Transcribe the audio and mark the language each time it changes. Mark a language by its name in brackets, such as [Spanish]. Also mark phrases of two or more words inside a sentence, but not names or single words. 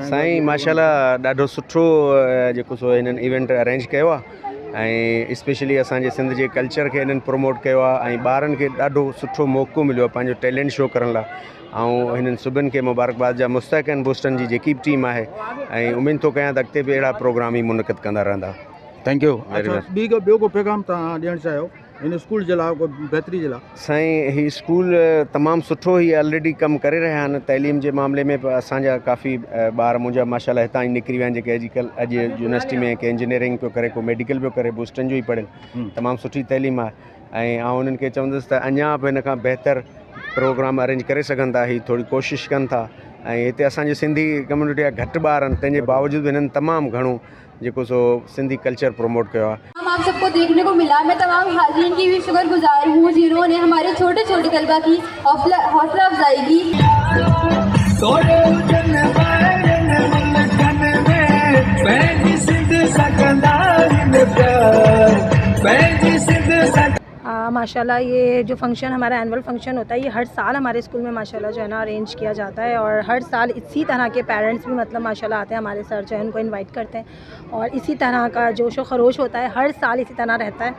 [Sindhi] साईं माशाल्लाह ॾाढो सुठो जेको सो हिननि इवेंट अरेंज कयो आहे, ऐं स्पेशली असांजे सिंध जे कल्चर खे हिननि प्रमोट कयो आहे, ऐं ॿारनि खे ॾाढो सुठो मौक़ो मिलियो आहे पंहिंजो टैलेंट शो करण लाइ। ऐं हिननि सभिनि खे मुबारकबाद जा मुस्तहिक़ आहिनि बोस्टन जी जेकी बि टीम आहे, ऐं उमेदु थो कयां त अॻिते बि अहिड़ा प्रोग्राम ई मुनक़िद कंदा रहंदा। [English] Thank you. Very well. [Sindhi] ॿियो को पैगाम तव्हां ॾियणु चाहियो हिन स्कूल जे लाइ, बहितरी जे लाइ? साईं, ही स्कूल तमामु सुठो ही ऑलरेडी कमु करे रहिया आहिनि तइलीम जे मामले में। असांजा काफ़ी ॿार मुंहिंजा माशाल्लाह हितां ई निकिरी विया आहिनि, जेके अॼु यूनिवर्सिटी में के इंजीनियरिंग पियो करे, को मेडिकल पियो करे, बोस्टन जो ई पढ़नि। तमामु सुठी तइलीम आहे, ऐं आउं उन्हनि खे चवंदुसि त अञा बि हिन खां बहितर प्रोग्राम अरेंज करे सघनि था, ही थोरी कोशिशि कनि था। ऐं हिते असांजी सिंधी कम्यूनिटी जा घटि ॿार आहिनि, तंहिंजे बावजूदि हिननि तमामु घणो जेको सो सिंधी कल्चर प्रमोट किया। [Urdu] ہم آپ سب کو دیکھنے کو ملا. میں تمام حاضرین کی بھی شکرگزار ہوں جنہوں نے ہمارے چھوٹے چھوٹے طلبہ کی حوصلہ افزائی کی. ماشاءاللہ یہ جو فنکشن ہمارا [English] annual function [Urdu] ہوتا ہے، یہ ہر سال ہمارے اسکول میں ماشاءاللہ جو ہے نا ارینج کیا جاتا ہے، اور ہر سال اسی طرح کے پیرنٹس بھی مطلب ماشاءاللہ آتے ہیں، ہمارے سر جو ہے ان کو انوائٹ کرتے ہیں، اور اسی طرح کا جوش و خروش ہوتا ہے، ہر سال اسی طرح رہتا ہے.